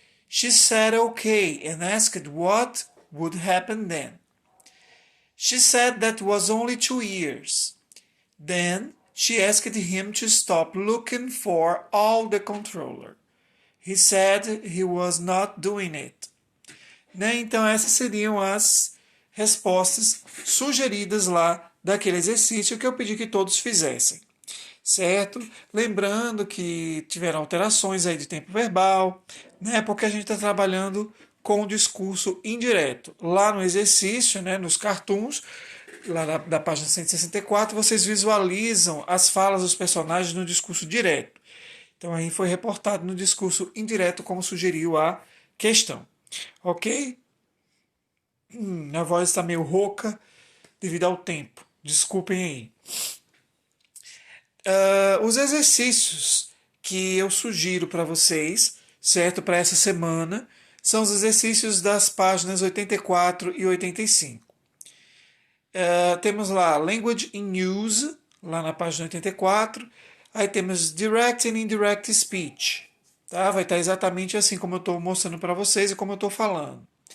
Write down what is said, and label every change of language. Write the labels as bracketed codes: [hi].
[en] She said okay and asked what would happen then. She said that was only 2 years. Then she asked him to stop looking for all the controller. He said he was not doing it. [pt] Né? Então essas seriam as respostas sugeridas lá daquele exercício que eu pedi que todos fizessem. Certo? Lembrando que tiveram alterações aí de tempo verbal, né? Porque a gente está trabalhando com o discurso indireto. Lá no exercício, né, nos cartoons, lá da página 164, vocês visualizam as falas dos personagens no discurso direto. Então aí foi reportado no discurso indireto, como sugeriu a questão. Ok? Minha voz está meio rouca devido ao tempo. Desculpem aí. Os exercícios que eu sugiro para vocês, certo, para essa semana, são os exercícios das páginas 84 e 85. Temos lá Language in Use, lá na página 84. Aí temos Direct and Indirect Speech. Tá? Vai estar exatamente assim como eu estou mostrando para vocês e como eu estou falando.